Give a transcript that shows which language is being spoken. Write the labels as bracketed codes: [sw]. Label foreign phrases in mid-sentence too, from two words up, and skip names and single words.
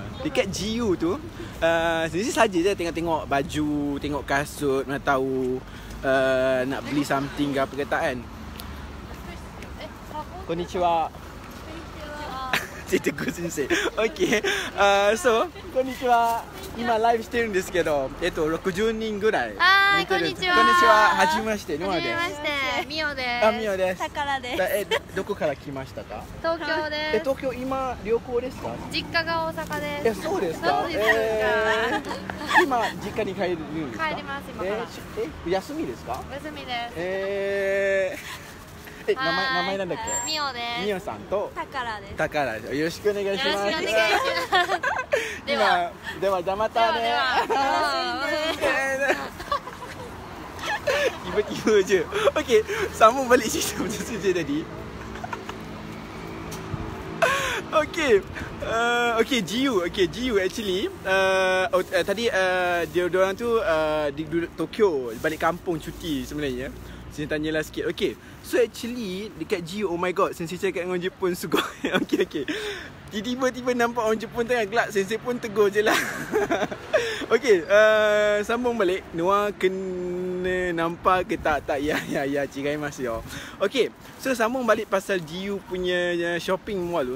[ms] Dekat GU tu Sensei saja je tengok-tengok baju, tengok kasut, mana tahu nak beli something ke apa kata kan. Konnichiwa. Saya tegur Sensei. [en] Okay, so konnichiwa. [ja] 今ライブしてるんですけど、60人ぐらい。はい、こんにちは。こんにちは。はじめまして。はじめまして。みおです。あ、みおです。たからです。どこから来ましたか？東京です。東京今旅行ですか？実家が大阪です。そうですか？そうです今実家に帰るんですか？帰ります今から。休みですか？休みです。名前なんだっけ？みおです。みおさんとたからです。たからです。よろしくお願いします。よろしくお願いします。では、じゃまたね。 [ms] Tiba-tiba je. Okay, sambung balik cerita macam Sensei tadi. Okay, GU actually tadi dia orang tu di Tokyo, balik kampung cuti sebenarnya. Saya tanyalah sikit. Okay, so actually dekat GU, [en] oh my god, [ms] Sensei cakap dengan orang Jepun sugoi. Okay. Tiba-tiba nampak orang Jepun tengah gelak, Sensei pun tegur je lah. Okay, sambung balik. Noah kena nampak ke tak? Tak, ya, [ja] 違いますよ. [ms] Okay, so sambung balik pasal GU punya shopping mall tu.